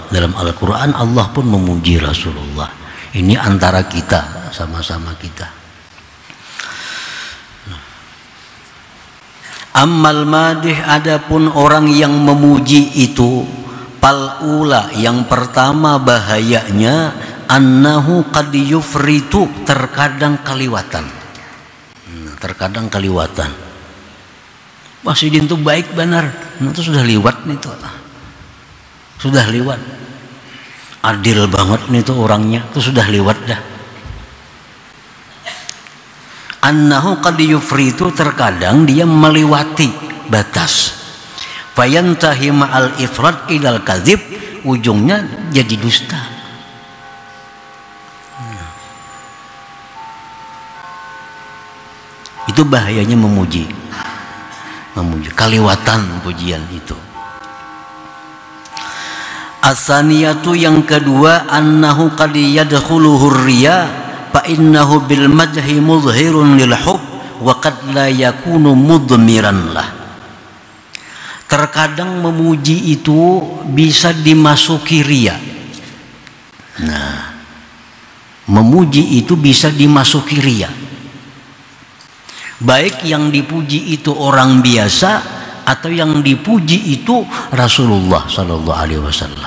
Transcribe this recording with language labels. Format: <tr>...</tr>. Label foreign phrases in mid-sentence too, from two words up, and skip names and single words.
<id>Dalam Al-Quran Allah pun memuji Rasulullah. Ini antara kita, sama-sama kita.</id> <ar>أما المادح,</ar> <id>adapun orang yang memuji itu pal'ula, yang pertama bahayanya</id> <ar>أنه قد يفرط,</ar> <id>terkadang kaliwatan. Terkadang kaliwatan. Wah, Sidin tuh baik benar, nah, itu sudah liwat nih tuh, sudah liwat. Adil banget nih tuh orangnya, itu sudah liwat dah.</id> <ar>أنه قد يفرط,</ar> <id>terkadang dia melewati batas.</id> <ar>فينتهي مع الإفراط إلى الكذب, ujungnya jadi dusta.</ar> <id>Itu bahayanya memuji, kaliwatan pujian itu. As-saniyatu, yang kedua,</id> <ar>أنه قد يدخله رياء فإنه بالمدح مظهر للحب وقد لا يكون مضمرا له.</ar> <id>Terkadang memuji itu bisa dimasuki riya. Nah, memuji itu bisa dimasuki riya. Baik yang dipuji itu orang biasa atau yang dipuji itu Rasulullah</id> <ar>صلى الله عليه وسلم.</ar>